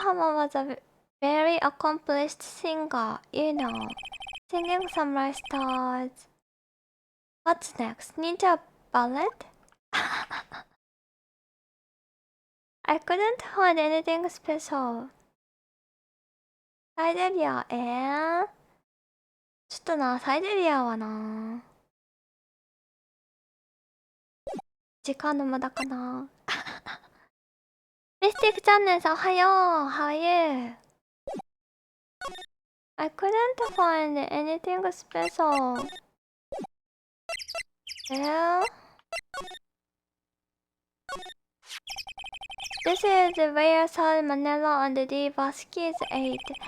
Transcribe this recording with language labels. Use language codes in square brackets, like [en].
[en] Hama was a very accomplished singer, you know. Singing samurai stars. What's next? Ninja ballet? I couldn't find anything special. [ja] サイゼリア、ちょっとな、サイゼリアはな。時間の無駄かな。ミスティックチャンネルさん、おはよう。 [en] How are you? I couldn't find anything special. This is where salmonella and the baskets ate.